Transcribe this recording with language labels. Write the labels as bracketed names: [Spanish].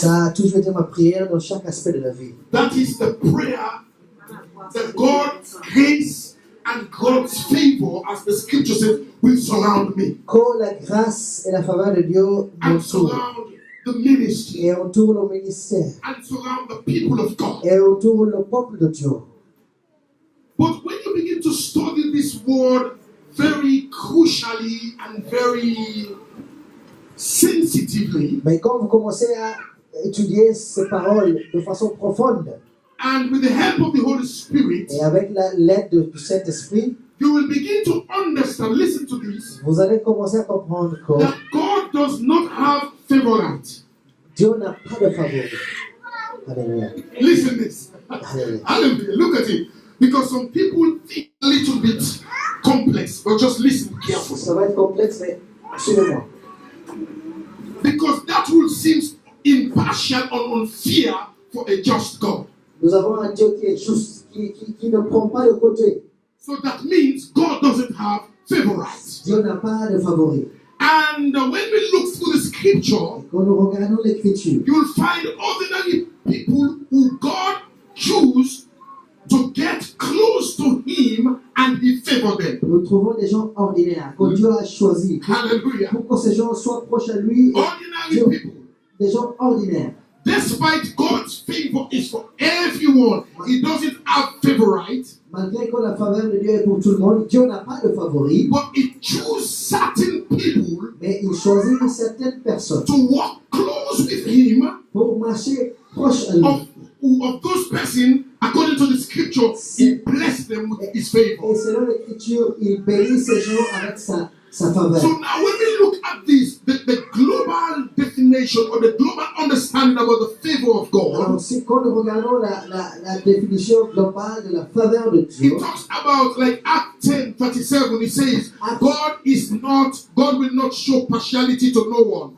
[French] Ça a toujours été ma prière dans chaque aspect de la vie. [English] That is the prayer that God's grace and God's favor, as the scripture says, will surround me [French] Que la grâce et la faveur de Dieu [English] and [French] m'entourent [English] surround the ministry [French] et entourent le ministère [English] and surround the people of God. [French] et entourent le peuple de Dieu. [English] But when you begin to study this word very crucially and very sensitively, [French] Mais quand vous commencez à étudier ces paroles de façon profonde [English] and with the help of the Holy Spirit, [French] et avec l'aide du Saint-Esprit, [English] you will begin to understand, listen to this, [French] vous allez commencer à comprendre que [English] that God does not have favorites. [French] Dieu n'a pas de favori. Alléluia. [English] Listen this. [French] Alléluia. [English] Hallelujah. Look at it. Because some people think a little bit complex, but just listen carefully. [French] Ça va être complexe, mais suivez-moi. [English] Because that rule seems impartial or unfair for a just God. [French] Nous avons un Dieu qui est juste, qui ne prend pas de côté. [English] So that means God doesn't have favorites. [French] Dieu n'a pas de favori. [English] And when we look through the scripture, [French] Quand nous regardons l'Écriture, [English] you will find ordinary people who God chose to get close to Him and He favored them. [French] nous trouvons des gens ordinaires que Dieu a choisis [English] Hallelujah. [French] pour que ces gens soient proches à lui. Et [English] Ordinary [French] Dieu, [English] people. [French] des gens ordinaires. [English] Despite God's favor is for everyone, He doesn't have favorites, [French] Malgré que la faveur de Dieu est pour tout le monde, Dieu n'a pas de favori, [English] but He chooses certain people [French] mais il choisit certaines personnes [English] to walk close with Him. [French] pour marcher proche à lui. [English] Of those persons, according to the scripture, He blessed them with His favor. [French] Et selon l'Écriture, il bénit ces gens avec sa faveur. [English] So now when we look at this, the global definition or the global understanding about the favor of God, [French] Alors, si quand nous regardons la définition globale de la faveur de Dieu, [English] it talks about like Act 10:37. It says, God will not show partiality to no one.